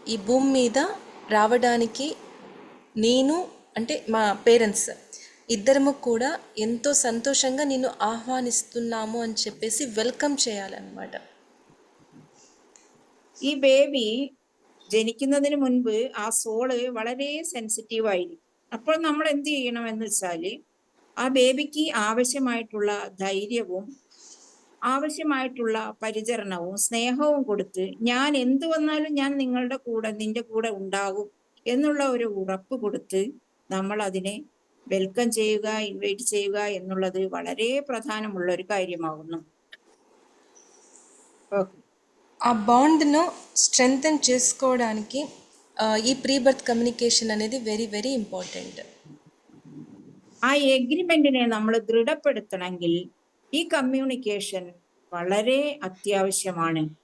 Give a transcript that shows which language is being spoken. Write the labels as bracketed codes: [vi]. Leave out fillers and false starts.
[te] ఈ భూమి మీద రావడానికి నేను అంటే మా పేరెంట్స్ ఇద్దరము కూడా ఎంతో సంతోషంగా నిన్ను ఆహ్వానిస్తున్నాము అని చెప్పేసి వెల్కమ్ చేయాలన్నమాట. [ml] ഈ ബേബി ജനിക്കുന്നതിന് മുൻപ് ആ സോള് വളരെ സെൻസിറ്റീവ് ആയിരിക്കും. അപ്പോൾ നമ്മൾ എന്ത് ചെയ്യണമെന്ന് വെച്ചാല് ആ ബേബിക്ക് ആവശ്യമായിട്ടുള്ള ധൈര്യവും ആവശ്യമായിട്ടുള്ള പരിചരണവും സ്നേഹവും കൊടുത്ത്, ഞാൻ എന്ത് വന്നാലും ഞാൻ നിങ്ങളുടെ കൂടെ, നിന്റെ കൂടെ ഉണ്ടാകും എന്നുള്ള ഒരു ഉറപ്പ് കൊടുത്ത് നമ്മൾ അതിനെ വെൽക്കം ചെയ്യുക, ഇൻവൈറ്റ് ചെയ്യുക എന്നുള്ളത് വളരെ പ്രധാനമുള്ള ഒരു കാര്യമാകുന്നു. [te] ఆ బాండ్ను స్ట్రెంగ్తన్ చేసుకోవడానికి ఈ ప్రీ బర్త్ కమ్యూనికేషన్ అనేది వెరీ వెరీ ఇంపార్టెంట్. [ml] ആ എഗ്രിമെന്റിനെ നമ്മൾ ദൃഢപ്പെടുത്തണമെങ്കിൽ ഈ കമ്മ്യൂണിക്കേഷൻ വളരെ അത്യാവശ്യമാണ്.